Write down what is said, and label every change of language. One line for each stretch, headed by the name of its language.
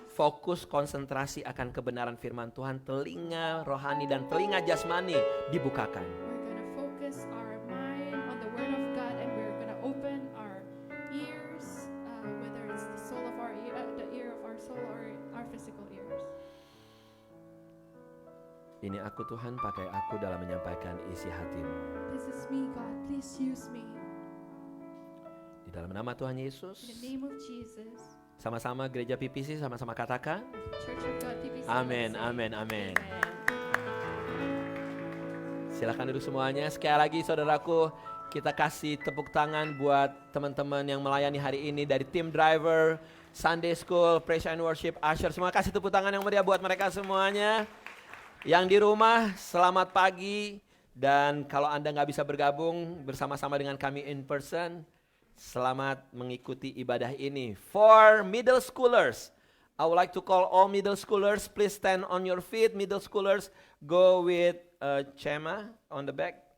Indonesian: Fokus konsentrasi akan kebenaran firman Tuhan, telinga rohani dan telinga jasmani dibukakan.
English: We're gonna focus our mind on the Word of God, and we're gonna open our ears, whether it's the soul of our ear, the ear of our soul, or our physical ears.
Indonesian: Ini aku Tuhan, pakai aku dalam menyampaikan isi hatimu.
English: This is me, God. Please use me.
Indonesian: Di dalam nama Tuhan Yesus,
English: In the name of Jesus.
Indonesian: sama-sama gereja PPC, sama-sama katakan,
English: Church of God TPC.
Indonesian: amin,
English: let's say,
Indonesian: amin, amin.
English: Amen.
Indonesian: Silakan duduk semuanya. Sekali lagi saudaraku, kita kasih tepuk tangan buat teman-teman yang melayani hari ini dari tim driver, Sunday School, Praise and Worship, Usher. Semua kasih tepuk tangan yang meriah buat mereka semuanya. Yang di rumah, selamat pagi. Dan kalau Anda nggak bisa bergabung bersama-sama dengan kami
English: in person,
Indonesian: selamat mengikuti ibadah ini.
English: For middle schoolers, I would like to call all middle schoolers, please stand on your feet. Middle schoolers, go with Chema on the back.